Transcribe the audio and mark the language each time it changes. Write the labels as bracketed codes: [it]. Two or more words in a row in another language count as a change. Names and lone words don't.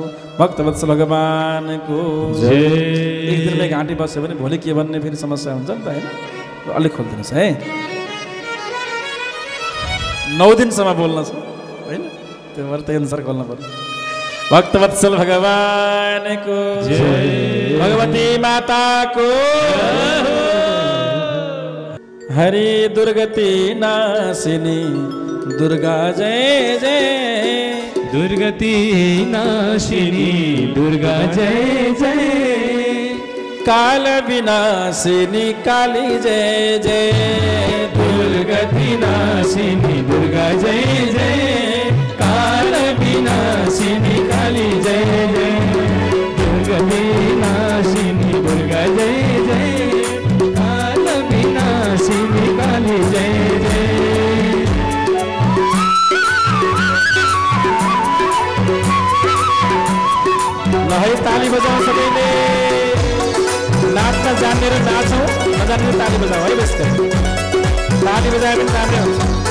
[ne] भक्तवत्सल भगवानको जय। एक दिनमै घाँटी बस्यो भने भोलि के भन्ने फेरि समस्या हुन्छ नि त, हैन? अलिक खोलिदिनुहोस् है। 9 दिनसम्म बोल्न छ होइन, त्यो भएर त्यही अनुसार खोल्नु पर्यो। भक्तवत्सल भगवानको जय, भगवती माताको हरि दुर्गति नाशिनी दुर्गा जय जय, दुर्गति नाशिनी दुर्गा जय जय, काल विनाशिनी काली जय जय, दुर्गति नाशिनी दुर्गा जय जय, काल विनाशिनी काली जय जय, दुर्गति नाशिनी दुर्गा जय जय, काल विनाशिनी काली जय जय। ल है ताली बजाउँ सबैले, नाच्न जान्ने र नाचौँ, नजान्ने ताली बजाऊ है। बेस्ट ताली बजायो भने राम्रै हुन्छ।